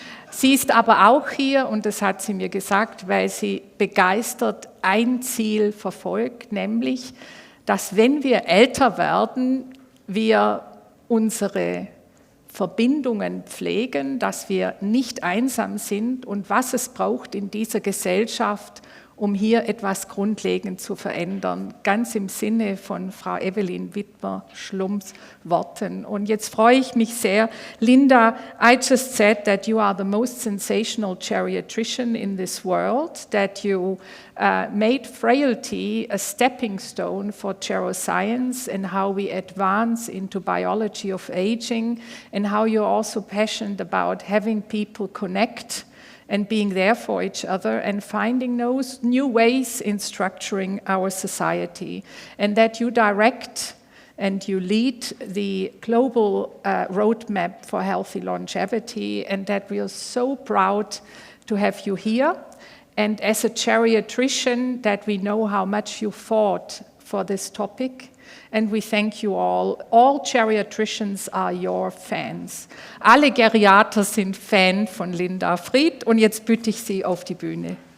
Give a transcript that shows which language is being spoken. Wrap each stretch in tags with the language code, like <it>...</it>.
<de>Sie ist aber auch hier, und das hat sie mir gesagt, weil sie begeistert ein Ziel verfolgt, nämlich, dass wenn wir älter werden, wir unsere Verbindungen pflegen, dass wir nicht einsam sind und was es braucht in dieser Gesellschaft, um hier etwas grundlegend zu verändern, ganz im Sinne von Frau Evelyn Wittmer-Schlumps Worten. Und jetzt freue ich mich sehr.</de> <en>Linda, I just said that you are the most sensational geriatrician in this world, that you made frailty a stepping stone for geroscience and how we advance into biology of aging, and how you're also passionate about having people connect and being there for each other and finding those new ways in structuring our society, and that you direct and you lead the global roadmap for healthy longevity, and that we are so proud to have you here. And as a geriatrician, that we know how much you fought for this topic. And we thank you all. All geriatricians are your fans.</en> <de>Alle Geriater sind Fan von Linda Fried. Und jetzt bitte ich Sie auf die Bühne.</de>